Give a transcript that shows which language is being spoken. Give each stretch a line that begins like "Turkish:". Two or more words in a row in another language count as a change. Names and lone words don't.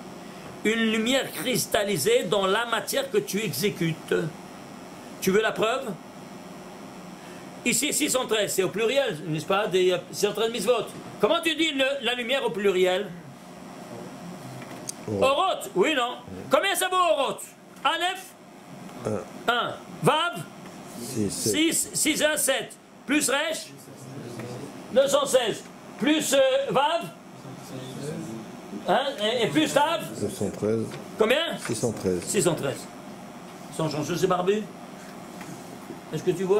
French: Une lumière cristallisée dans la matière que tu exécutes. Tu veux la preuve? Ici, 613, c'est au pluriel, n'est-ce pas? Des 613 mitzvot. Comment tu dis la lumière au pluriel? Orot, oui, non? Combien ça vaut Orot? Aleph? 1. Vav? 6 1, 7. Plus Resh? 916. Plus Vav? Hein? Et plus Tav? 913. Combien? 613. 613. Sans changer, c'est barbu. Est-ce que tu vois?